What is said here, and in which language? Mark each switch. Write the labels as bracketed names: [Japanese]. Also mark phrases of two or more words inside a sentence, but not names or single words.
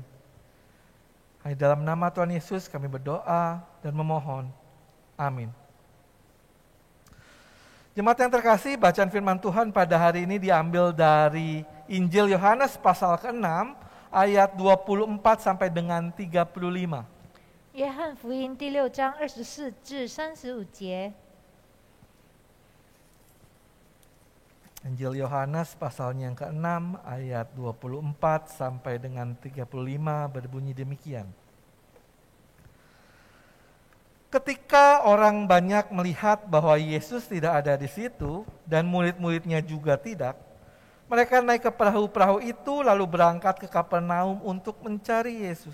[Indonesian] Hanya dalam nama Tuhan Yesus kami berdoa dan memohon. Amin. Jemaat yang terkasih, bacaan firman Tuhan pada hari ini diambil dari Injil Yohanes pasal ke-6 ayat 24 sampai dengan 35. [Chinese] 约翰福音第6章24至35节。 [Indonesian] Injil Yohanes pasalnya yang ke-6 ayat 24 sampai dengan 35 berbunyi demikian. Ketika orang banyak melihat bahwa Yesus tidak ada di situ dan murid-muridnya juga tidak, mereka naik ke perahu-perahu itu lalu berangkat ke Kapernaum untuk mencari Yesus.